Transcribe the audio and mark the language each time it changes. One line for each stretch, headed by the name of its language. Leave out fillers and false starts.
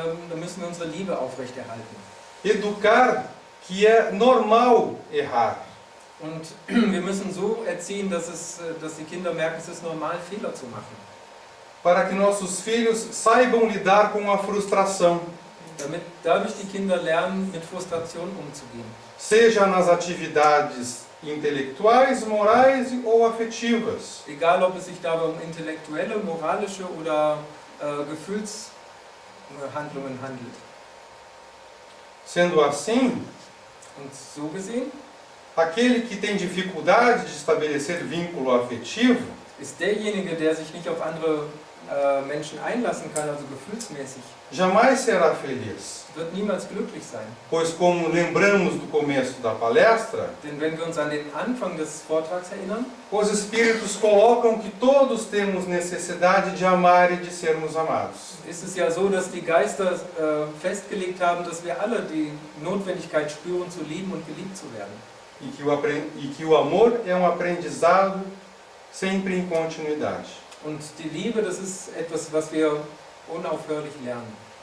German: da müssen wir unsere Liebe aufrechterhalten.
Portuguese: Educar que é normal errar.
German: Und wir müssen so erziehen, dass die Kinder merken, es ist normal, Fehler zu machen.
Portuguese: Para que nossos filhos saibam lidar com a frustração,
German: Damit dadurch die Kinder lernen, mit Frustration umzugehen.
Portuguese: seja nas atividades intelectuais, morais ou afetivas.
German: Egal, ob es sich dabei um intellektuelle, moralische oder Gefühlshandlungen handelt.
Portuguese: Sendo assim,
German: Und so gesehen
Portuguese: aquele que tem dificuldade de estabelecer vínculo afetivo
German: ist derjenige, der sich nicht auf andere Menschen einlassen kann, also gefühlsmäßig,
Portuguese: jamais será feliz.
German: wird niemals glücklich sein.
Portuguese: Pois, como lembramos do começo da palestra,
German: Denn wenn wir uns an den Anfang des Vortrags erinnern,
Portuguese: os espíritos colocam que todos temos necessidade de amar e de sermos amados.
German: ist es ja so, dass die Geister festgelegt haben, dass wir alle die Notwendigkeit spüren, zu lieben und geliebt zu werden.
Portuguese: E que o amor é aprendizado sempre em continuidade.
German: Und die Liebe, das ist etwas, was wir unaufhörlich lernen.